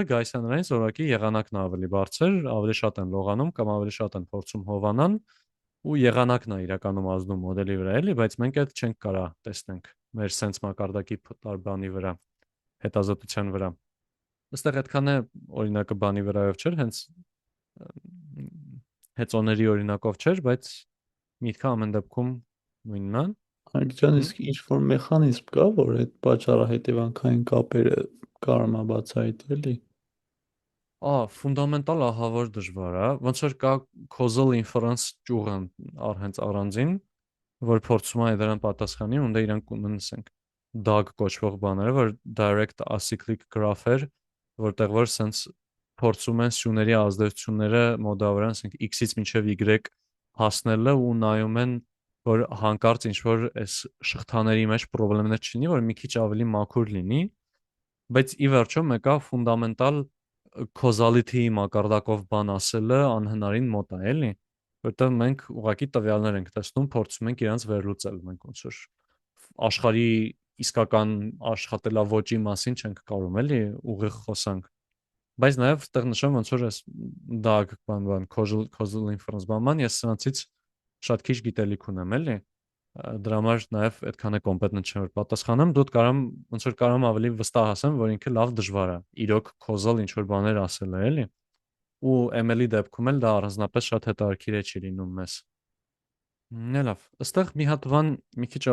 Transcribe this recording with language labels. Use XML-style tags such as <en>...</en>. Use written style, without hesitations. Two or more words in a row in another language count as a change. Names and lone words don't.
<hy>գայս է նրանից, որ ուղղակի եղանակն է ավելի բարձր, ավելի շատ են լողանում կամ ավելի շատ են փորձում հովանան ու եղանակն է իրականում ազդում մոդելի վրա էլի, բայց մենք այդ չենք կարա տեսնենք մեր սենց մակարդակի բանի վրա, հետազոտության վրա։ Այստեղ այդքան է օրինակը բանի վրայով չէր, հենց հեծոների օրինակով չէր, բայց միտքը ամեն դեպքում նույնն է։ Արգջան, իսկ ինչ-որ մեխանիզմ կա, որ այդ պատճառահետևանքային կապերը կարող է բացահայտել էլի։ Ֆունդամենտալ ահա որ դժվար է, ոնց որ կա</hy> <en>causal inference</en> <hy>ճյուղը հենց առանձին, որ փորձում է դրան պատասխանի, ու դե իրանք ունենք DAG կոչվող բաները, որ</hy> <en>direct acyclic graph-</en> <hy>եր, որտեղ որ սենց փորձում են սյուների ազդեցությունները մոդավորան, ասենք x-ից մինչև y հասնելը ու նայում են, որ հանկարծ ինչ որ այս շղթաների մեջ խնդիրներ չլինի, որ մի քիչ ավելի մաքուր լինի, բայց ի վերջո մեկա ֆունդամենտալ causality-ի մակարդակով բան ասելը անհնարին մոտ է, էլի, որտեղ մենք ուղղակի տվյալներ ենք տեսնում, փորձում ենք իրանց վերլուծել, մենք ոնց որ աշխարհի իսկական աշխատելավոճի մասին չենք կարող, էլի, ուղիղ խոսանք։ Բայց նաև այդտեղ նշեմ ոնց որ այս</hy> <en>DAG causal inference</en> <hy>բանման ես սրանցից շատ քիչ գիտելիք ունեմ, էլի։ Դրա համար նաև այդքան է կոմպետենտ չեմ որ պատասխանեմ, դուք կարամ ոնց որ կարամ ավելի վստահ ասեմ, որ ինքը լավ դժվար է։ Իրոք causal ինչ որ բաներ ասել է, էլի։ Ու ML-ի դեպքում էլ դա առանձնապես շատ հետաքրքիր է չի լինում մեզ։ Լավ, ըստեղ մի հատ բան մի քիչ</hy>